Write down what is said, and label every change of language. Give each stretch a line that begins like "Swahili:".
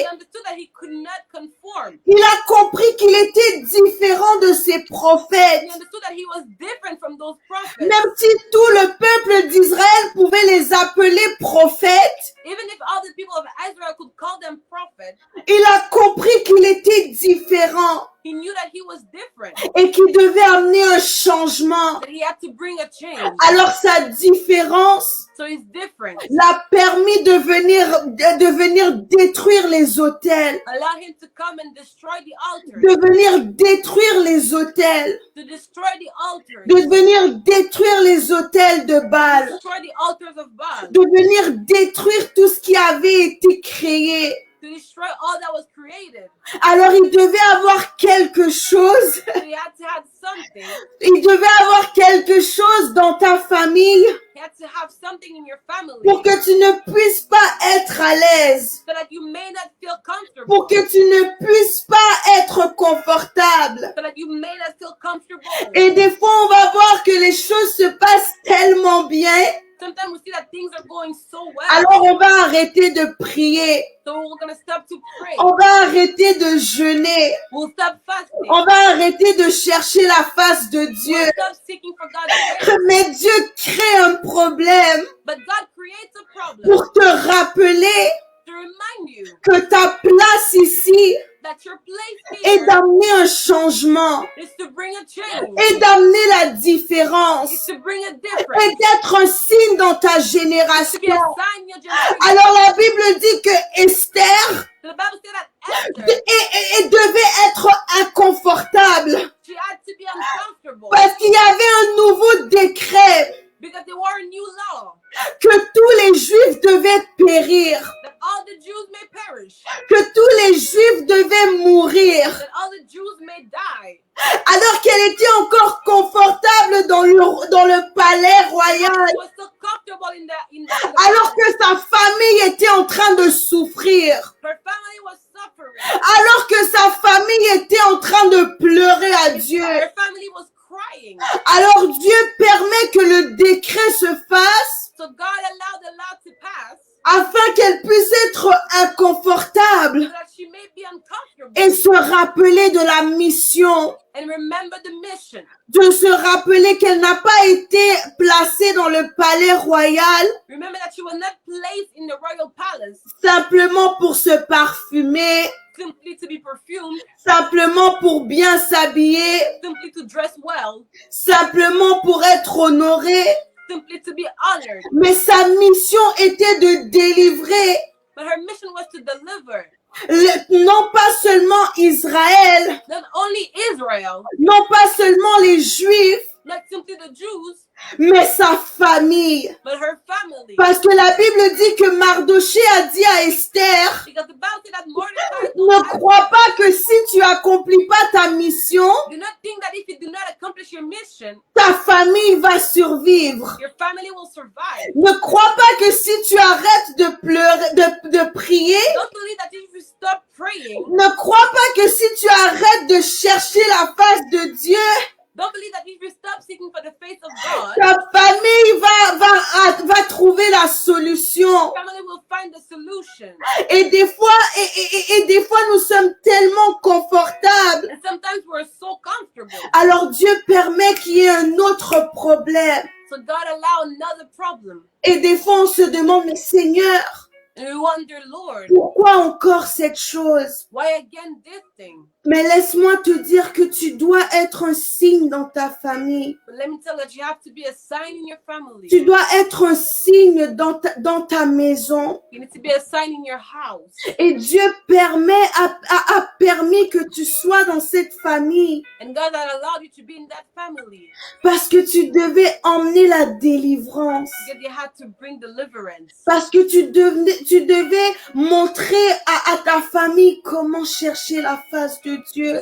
English: He understood that he could not conform.
French: Il a compris qu'il était différent de ses prophètes.
English: He understood that he was different from those prophets.
French: Même si tout le peuple d'Israël pouvait les appeler prophètes,
English: Even if all the people of Israel could call them prophets,
French: Il a compris qu'il était différent
English: He knew that he was different,
French: et qu'il devait amener un changement.
English: that he had to bring a change.
French: Alors sa différence
English: So his difference
French: l'a permis de venir détruire les autels,
English: allowed him to come and destroy the altars,
French: de venir détruire les autels,
English: to destroy the altars,
French: de venir détruire les autels de Baal,
English: destroy the altars of Baal,
French: de venir détruire tout ce qui avait été créé.
English: to destroy all that was created.
French: Alors il devait avoir quelque chose,
English: So he had to have something.
French: il devait avoir quelque chose dans ta famille
English: He had to have something in your family
French: pour que tu ne puisses pas être à l'aise,
English: so that you may not feel comfortable,
French: pour que tu ne puisses pas être confortable.
English: so that you may not feel comfortable.
French: Et des fois, on va voir que les choses se passent tellement bien,
English: Sometimes we see that things are going so well,
French: alors on va arrêter de prier,
English: so we're going to stop to pray.
French: on va arrêter de jeûner,
English: We'll stop fasting.
French: on va arrêter de chercher la face de Dieu.
English: We'll stop seeking for God's grace.
French: Mais Dieu crée un problème
English: But God creates a problem
French: pour te rappeler
English: to remind you
French: que ta place ici
English: that your place
French: est
English: here
French: d'amener un changement,
English: is to bring a change,
French: est d'amener la différence,
English: is to bring a
French: et
English: difference,
French: d'être un signe dans ta
English: to be a
French: génération.
English: sign in your generation.
French: Alors la Bible dit que Esther
English: The Bible said that Esther,
French: et devait être inconfortable
English: she had to be uncomfortable
French: parce qu'il y avait un nouveau décret
English: because there were a new law
French: que tous les Juifs devaient périr,
English: that all the Jews may perish,
French: que tous les Juifs devaient mourir.
English: that all the Jews may die.
French: Alors qu'elle était encore confortable dans le palais royal,
English: She was so comfortable in the
French: alors que sa famille était en train de souffrir,
English: her family was suffering.
French: alors que sa famille était en train de pleurer à Dieu.
English: Her family was crying.
French: Alors Dieu permet que le décret se fasse
English: So God allowed the law to pass
French: afin qu'elle puisse être inconfortable
English: so that she may be uncomfortable
French: et se rappeler de la mission,
English: and remember the mission.
French: de se rappeler qu'elle n'a pas été placée dans le palais royal
English: Remember that she was not placed in the royal palace
French: simplement pour se parfumer,
English: simply to be perfumed,
French: simplement pour bien s'habiller,
English: simply to dress well,
French: simplement pour être honorée,
English: simply to be honored.
French: mais sa mission était de délivrer
English: But her mission was to deliver
French: non pas seulement Israël,
English: not only Israel,
French: non pas seulement les Juifs,
English: not simply the Jews,
French: mais sa famille.
English: but her family.
French: Parce que la Bible dit que Mardoché a dit à Esther,
English: Because the Bible said that Mordecai
French: ne
English: told
French: crois pas que si tu accomplis pas ta mission,
English: do not think that if you do not accomplish your mission,
French: ta famille va survivre.
English: your family will survive.
French: Ne crois pas que si tu arrêtes de pleurer, de prier,
English: Don't believe that if you stop praying,
French: ne crois pas que si tu arrêtes de chercher la face de Dieu,
English: don't believe that if you stop seeking for the face of God,
French: ta famille va trouver la solution.
English: your family will find the solution.
French: Et des fois, et des fois, nous sommes tellement confortables.
English: And sometimes we're so comfortable.
French: Alors Dieu permet qu'il y ait un autre problème.
English: So God allow another problem.
French: Et des fois, on se demande, mais Seigneur,
English: And we wonder, Lord,
French: pourquoi encore cette chose?
English: why again this thing?
French: Mais laisse-moi te dire que tu dois être un signe dans ta famille.
English: But let me tell you that you have to be a sign in your family.
French: Tu dois être un signe dans ta maison.
English: You need to be a sign in your house.
French: Et Dieu a permis que tu sois dans cette famille
English: And God had allowed you to be in that family
French: parce que tu devais emmener la délivrance.
English: because you had to bring deliverance.
French: Parce que tu devais montrer à ta famille comment chercher la face de Dieu.